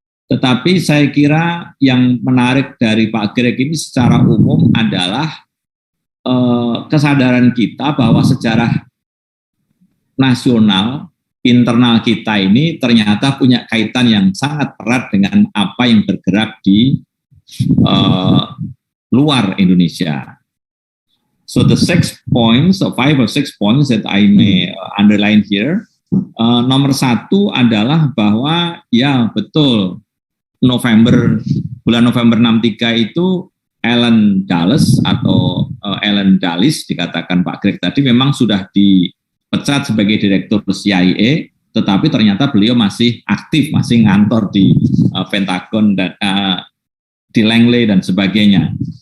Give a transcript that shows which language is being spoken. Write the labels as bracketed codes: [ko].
[id] Tetapi saya kira yang menarik dari Pak Greg ini secara umum adalah kesadaran kita bahwa sejarah nasional internal kita ini ternyata punya kaitan yang sangat erat dengan apa yang bergerak di luar Indonesia. [en] So the 6 points, or 5 or 6 points that I may underline here. [id] Nomor 1 adalah bahwa ya betul bulan November 63 itu Alan Dulles atau Alan Dulles dikatakan Pak Greg tadi memang sudah dipecat sebagai direktur CIA, tetapi ternyata beliau masih aktif, masih ngantor di Pentagon dan di Langley dan sebagainya.